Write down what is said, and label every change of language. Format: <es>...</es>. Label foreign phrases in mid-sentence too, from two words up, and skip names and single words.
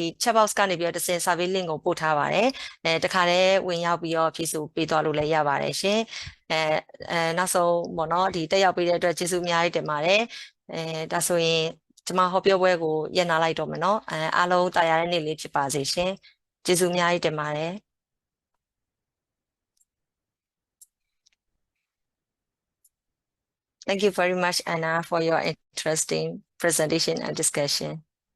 <en>chat box</en> <my>ကနေပြီးတော့တစ်စင်</my> <en>survey link</en> <my>ကိုပို့ထားပါတယ်တခါတည်းဝင်ရောက်ပြီးတော့ဖြည့်ဆို့ပေးသွားလို့လည်းရပါတယ်ရှင်နောက်ဆုံးပေါ့နော်ဒီတက်ရောက်ပေးတဲ့အတွက်ကျေးဇူးအများကြီးတင်ပါတယ်ဒါဆိုရင်ကျွန်မဟောပြောပွဲကိုရပ်နာလိုက်တော့မယ်နော်အားလုံးတာယာတဲ့နေ့လေးဖြစ်ပါစေရှင်ကျေးဇူးအများကြီးတင်ပါတယ်</my> <en>Thank you very much, Anna, for your interesting presentation and discussion.</en>